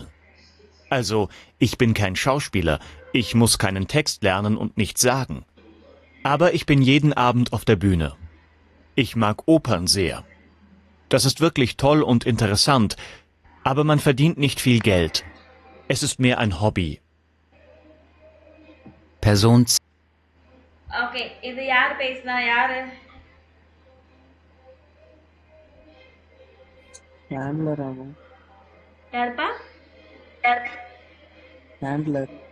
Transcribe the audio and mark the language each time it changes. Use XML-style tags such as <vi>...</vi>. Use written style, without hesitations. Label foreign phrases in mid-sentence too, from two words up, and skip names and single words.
<de>Also, ich bin kein Schauspieler, ich muss keinen Text lernen und nichts sagen. Aber ich bin jeden Abend auf der Bühne. Ich mag Opern sehr. Das ist wirklich toll und interessant, aber man verdient nicht viel Geld. Es ist mehr ein Hobby.</de> <en>Person 2.</en> <ta>ஓகே, இது யார் பேசினா, யாரு? ஹேண்ட்லர் ஆகும். யாருப்பா? ஹேண்ட்லர்.</ta>